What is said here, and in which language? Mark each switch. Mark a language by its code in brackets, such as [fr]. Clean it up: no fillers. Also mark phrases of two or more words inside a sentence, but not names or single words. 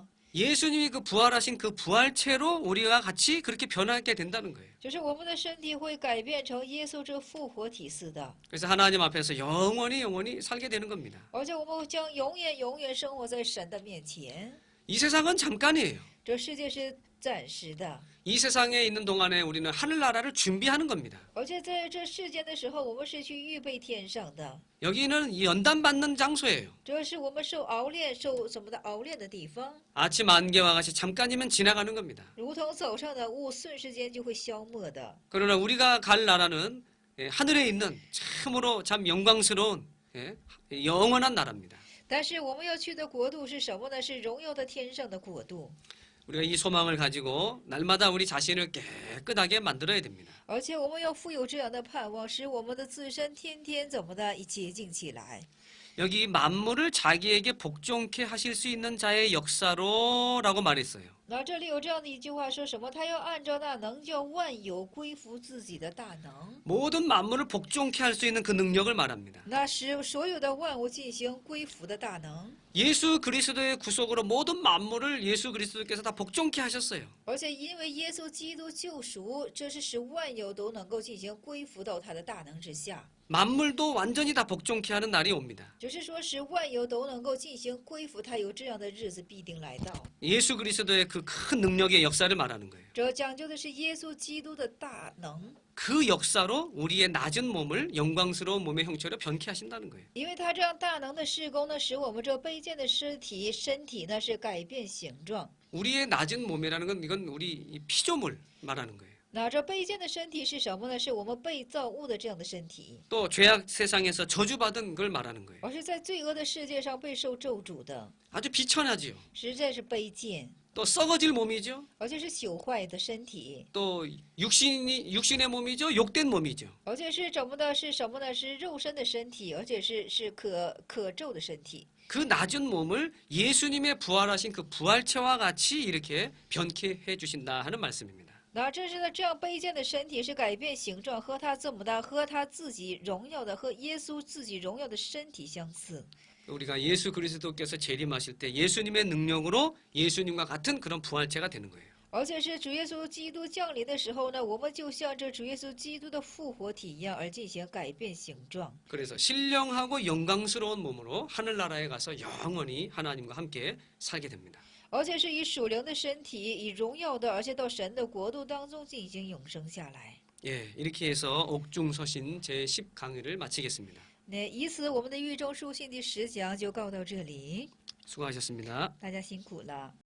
[ko] 예수님이 그 부활하신 그 부활체로 우리가 같이 그렇게 변하게 된다는 거예요. [zh] 就是我们的身体会改变成耶稣这复活体似的， [ko] 그래서 하나님 앞에서 영원히 살게 되는 겁니다. [zh] 而且我们将永远生活在神的面前。 [ko] 이 세상은 잠깐이에요. [zh] 这世界是暂时的， [ko] 이 세상에 있는 동안에 우리는 하늘나라를 준비하는 겁니다. [zh] 而且在这世间的时候，我们是去预备天上的。 [ko] 여기는 이 연단받는 장소예요. [zh] 这是我们受熬炼、受什么的熬炼的地方， [ko] 아침 안개와 같이 잠깐이면 지나가는 겁니다. [zh] 如同早上的雾，瞬时间就会消没的。 [ko] 그러나 우리가 갈 나라는 하늘에 있는 참으로 참 영광스러운 영원한 나라입니다. [zh] 但是我们要去的国度是什么呢？是荣耀的天上的国度。 [ko] 우리가 이 소망을 가지고 날마다 우리 자신을 깨끗하게 만들어야 됩니다. [zh] 而且我们要富有这样的盼望，使我们的自身天天怎么的洁净起来。 [ko] 여기 만물을 자기에게 복종케 하실 수 있는 자의 역사로라고 말했어요. [zh] 那这里有这样的一句话，说什么？他要按照那能叫万有归服自己的大能， [ko] 모든 만물을 복종케 할 수 있는 그 능력을 말합니다. [zh] 那使所有的万物进行归服的大能。 [ko] 예수 그리스도의 구속으로 모든 만물을 예수 그리스도께서 다 복종케 하셨어요. [zh] 而且因为耶稣基督救赎，这是使万有都能够进行归服到他的大能之下。 [ko] 만물도 완전히 다 복종케 하는 날이 옵니다. [zh] 就是说，使万有都能够进行归服，他有这样的日子必定来到。 [ko] 예수 그리스도의 그 큰 능력의 역사를 말하는 거예요. [zh] 这讲究的是耶稣基督的大能， [ko] 그 역사로 우리의 낮은 몸을 영광스러운 몸의 형체로 변케 하신다는 거예요. [zh] 因为他这样大能的施工呢，使我们这卑贱的身体呢是改变形状。 [ko] 우리의 낮은 몸이라는 건 이건 우리 이 피조물 말하는 거예요. [zh] 那这卑贱的身体是什么呢？是我们被造物的这样的身体， [ko] 또 죄악 세상에서 저주받은 걸 말하는 거예요. [zh] 而是在罪恶的世界上备受咒诅的， [ko] 아주 비천하지요. [zh] 实在是卑贱， [ko] 또 썩어질 몸이죠. [zh] 而且是朽坏的身体， [ko] 또 육신의 몸이죠. 욕된 몸이죠. [zh] 而且是怎么的？是什么呢？是肉身的身体，而且是可咒的身体。 [ko] 그 낮은 몸을 예수님의 부활하신 그 부활체와 같이 이렇게 변케 해 주신다 하는 말씀입니다. [zh] 那这是呢，这样卑贱的身体是改变形状，和他这么的，和他自己荣耀的，和耶稣自己荣耀的身体相似。 [ko] 우리가 예수 그리스도께서 재림하실 때 예수님의 능력으로 예수님과 같은 그런 부활체가 되는 거예요. [zh] 而且是主耶稣基督降临的时候呢，我们就像这主耶稣基督的复活体一样，而进行改变形状。 [ko] 그래서 신령하고 영광스러운 몸으로 하늘나라에 가서 영원히 하나님과 함께 살게 됩니다. [zh] 而且是以属灵的身体，以荣耀的，而且到神的国度当中进行永生下来。 [ko] 예, 이렇게 해서 옥중서신 제10 강의를 마치겠습니다. [zh] 那以此，我们的狱中书信第10讲就告到这里， [ko] 수고하셨습니다. [zh] 大家辛苦了。